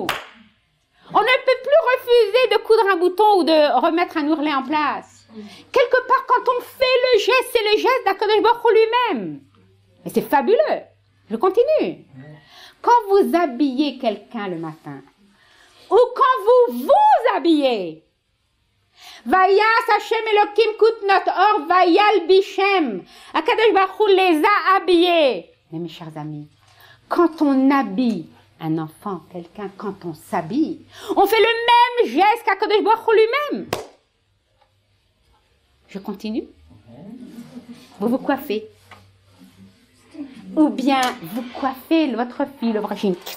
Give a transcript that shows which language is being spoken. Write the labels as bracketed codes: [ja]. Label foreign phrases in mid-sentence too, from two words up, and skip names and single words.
[fr] On ne peut plus refuser de coudre un bouton ou de remettre un ourlet en place. Quelque part, quand on fait le geste, c'est le geste d' [he] הקדוש ברוך הוא [fr] lui-même. Et c'est fabuleux. Je continue. Quand vous habillez quelqu'un le matin, ou quand vous vous habillez, [he] ויעש ה' אלוקים כתנות עור וילבישם. הקדוש ברוך הוא [fr] les a habillés. Mais mes chers amis, quand on habille un enfant, quelqu'un, quand on s'habille, on fait le même geste qu' [he] הקדוש ברוך הוא [fr] lui-même. Je continue. Vous vous coiffez. Ou bien vous coiffez votre fille, le brushing.